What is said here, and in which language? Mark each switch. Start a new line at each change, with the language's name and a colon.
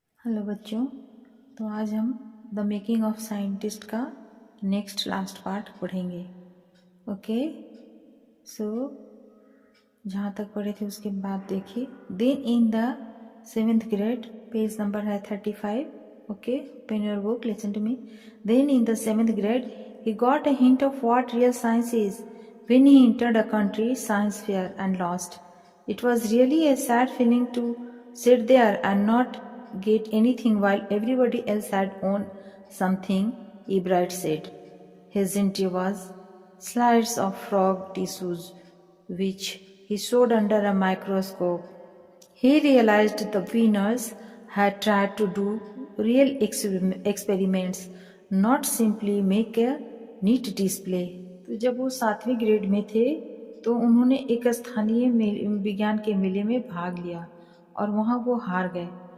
Hindi: Hello बच्चों, तो आज हम द मेकिंग ऑफ साइंटिस्ट का
English: next last part
Hindi: पढ़ेंगे।
English: okay, so
Hindi: जहाँ तक पढ़े थे उसके बाद देखिए।
English: Then in the 7th grade, page number है 35। Okay, open your book, listen to me. Then in the 7th grade he got a hint of what real science is when he entered a country science fair and lost. It was really a sad feeling to sit there and not get anything while everybody else had won something, Ebright said. His entry was slides of frog tissues, which he showed under a microscope. He realized the winners had tried to do real experiments, not simply make a neat display.
Hindi: तो जब वो 7वीं grade में थे तो उन्होंने एक स्थानीय विज्ञान के मेले में भाग लिया और वहाँ वो हार गए।